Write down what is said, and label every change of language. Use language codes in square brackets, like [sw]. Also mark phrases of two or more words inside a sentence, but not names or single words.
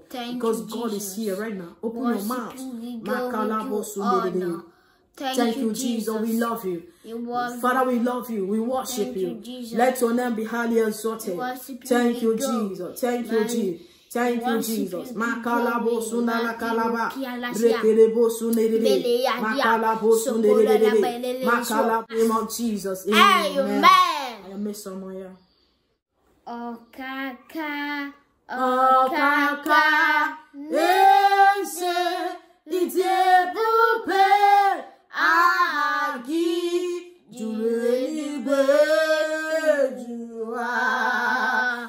[en] Because God is here right now. Open your mouth. Thank you, Jesus. We love you. Father, we love you. We worship you. Let your name be highly exalted. Thank you, Jesus. Thank you, Jesus. Thank you, Jesus. Makalabo sunala kalaba. Rekelebo sunedede. Makalabo sunedede. Makalabo name of Jesus. Amen. I am Miss Samoya. Oh, kaka. Oh, kaka. Ese ite pupe. Agi jule jua.